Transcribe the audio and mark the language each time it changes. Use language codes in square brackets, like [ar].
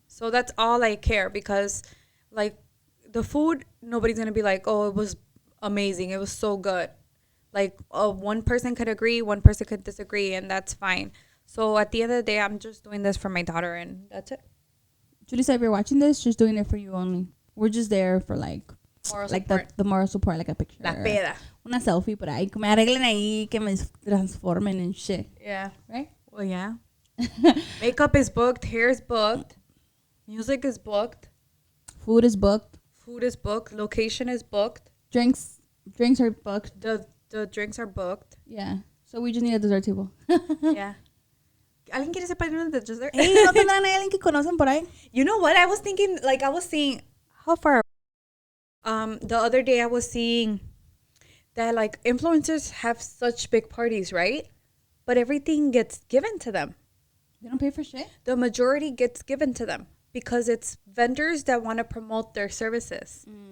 [en] So that's all I care, because like the food, nobody's going to be like, oh, it was amazing. It was so good. Like one person could agree, one person could disagree, and that's fine. So at the end of the day, I'm just doing this for my daughter, and that's it. Julissa, if you're watching this, just doing it for you only. We're just there for like Moral like support. the moral support, like a picture. [es] La peda. Una selfie por ahí. Que me arreglen ahí, que me transformen [en] and shit. Yeah. Right? Well, yeah. Makeup is booked. Hair is booked. Music is booked. Food is booked. Food is booked. Location is booked. Drinks are booked. The drinks are booked. Yeah. So we just need a dessert table. Yeah. [es] ¿Alguien quiere ser padrino de dessert? Hey, ¿no tendrán alguien que conocen por ahí? [en] You know what? I was thinking, like, I was seeing, how far? The other day I was seeing that, like, influencers have such big parties, right? But everything gets given to them. They don't pay for shit? The majority gets given to them because it's vendors that want to promote their services.